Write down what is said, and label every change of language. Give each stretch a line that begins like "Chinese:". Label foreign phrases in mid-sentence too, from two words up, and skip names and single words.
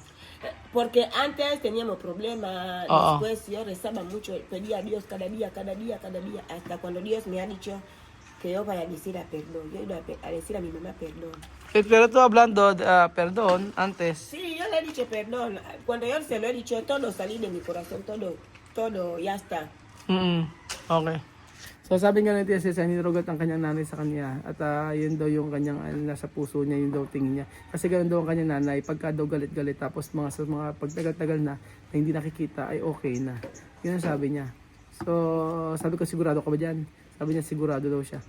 Spanish: Porque antes teníamos problemas, después yo rezaba mucho, pedía a Dios cada día, hasta cuando Dios me ha dicho que yo vaya a decir a perdón, yo iba a decir a mi mamá perdón. Pero tú hablando, perdón, antes. Sí, yo le he dicho perdón, cuando yo se lo he dicho, todo salí de mi corazón, todo ya está.
Filipino: Okay. So sabi nga ng Tia Cesa, nirogat ang kanyang nanay sa kanya at yun daw yung kanyang nasa puso niya, yun daw tingin niya. Kasi ganoon daw ang kanyang nanay, pagka daw galit-galit tapos sa mga pagtagal-tagal na hindi nakikita ay okay na. Yun ang sabi niya. So sabi ko sigurado ka ba dyan? Sabi niya sigurado daw siya.